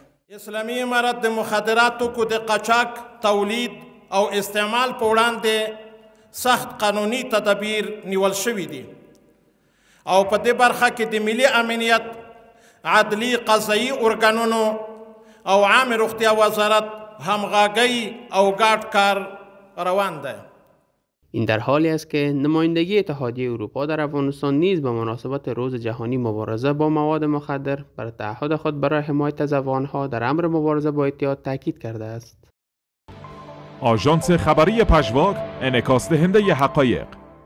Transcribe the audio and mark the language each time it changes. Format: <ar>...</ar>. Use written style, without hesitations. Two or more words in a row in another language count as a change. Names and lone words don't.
<ps>اسلامي امارت د مخدراتو کو د قاچاق تولید او استعمال په وړاندې سخت قانوني تدابیر نیول شوي دي او په دې برخه کې د ملي امنیت، عدلي قضایي ارګانونو او عام روغتیا وزارت همغږی او ګډ کار روان ده.</ps> <fa>این در حالی است که نمایندگی اتحادیه اروپا در افغانستان نیز به مناسبت روز جهانی مبارزه با مواد مخدر بر تعهد خود برای حمایت از افغانها در امر مبارزه با اعتیاد تاکید کرده است. آژانس خبری پژواک، انعکاس دهنده حقایق.</fa>